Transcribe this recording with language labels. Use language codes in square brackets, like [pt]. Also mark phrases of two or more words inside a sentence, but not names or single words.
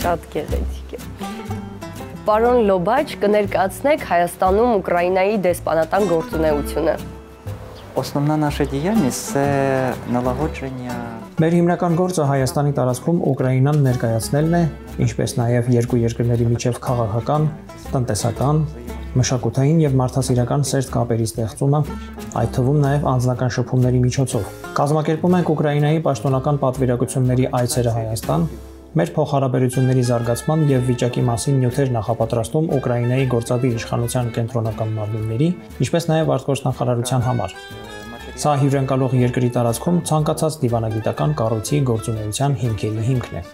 [hy] Գեղեցիկ է։ Պարոն Լոբաչ, կներկայացնեք Հայաստանում Ուկրաինայի դեսպանատան գործունեությունը։ [uk] Основна наша діяльність – це налагодження. [hy] Մեր հիմնական գործը Հայաստանի տարածքում Ուկրաինան ներկայացնելն է, ինչպես նաև երկու երկրների միջև քաղաքական, տնտեսական, մշակութային եւ մարդասիրական սերտ կապերի ստեղծումը, այդ թվում նաև անձնական շփումների միջոցով։ Կազմակերպում ենք Ուկրաինայի պաշտոնական պատվիրակությունների այցերը Հայաստան, մեր փոխհարաբերությունների զարգացման եւ վիճակի մասին նյութեր նախապատրաստում Ուկրաինայի գործադիր իշխանության կենտրոնական մարմինների, ինչպես նաև արտգործնախարարության համար։ Սա հյուրընկալող երկրի տարածքում ցանկացած դիվանագիտական կառույցի գործունեության հիմքերի հիմքն է։